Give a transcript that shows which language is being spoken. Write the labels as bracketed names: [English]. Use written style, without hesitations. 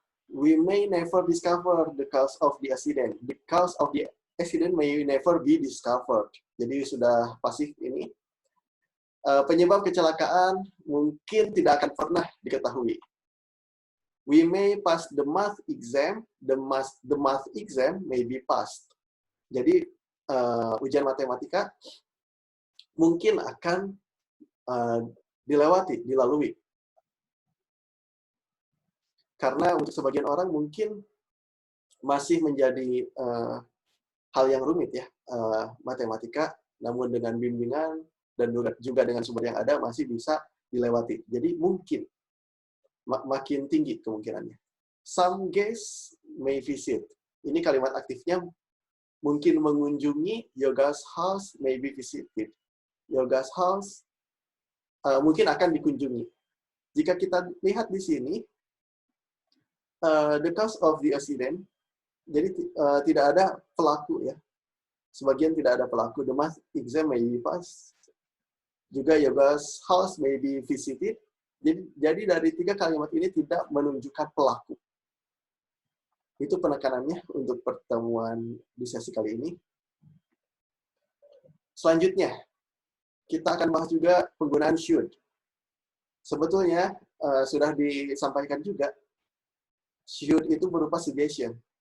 [English] We may never discover the cause of the accident. The cause of the accident may never be discovered. [Indonesian] Jadi sudah pasif ini. Penyebab kecelakaan mungkin tidak akan pernah diketahui. [English] We may pass the math exam, the math exam may be passed. [Indonesian] Jadi ujian matematika mungkin akan dilalui. Karena untuk sebagian orang mungkin masih menjadi hal yang rumit ya, matematika, namun dengan bimbingan dan juga dengan sumber yang ada masih bisa dilewati. Jadi mungkin makin tinggi kemungkinannya. [English] Some guests may visit. [Indonesian] Ini kalimat aktifnya mungkin mengunjungi. [English] Your guest house may be visited. Your guest house [Indonesian] mungkin akan dikunjungi. Jika kita lihat di sini, [English] the cause of the accident, [Indonesian] jadi tidak ada pelaku ya. Sebagian tidak ada pelaku. [English] The math exam may be passed. Juga your guest house may be visited. [Indonesian] Jadi dari 3 kalimat ini tidak menunjukkan pelaku. Itu penekanannya untuk pertemuan di sesi kali ini. Selanjutnya, kita akan bahas juga penggunaan should. Sebetulnya sudah disampaikan juga, should itu berupa suggestion.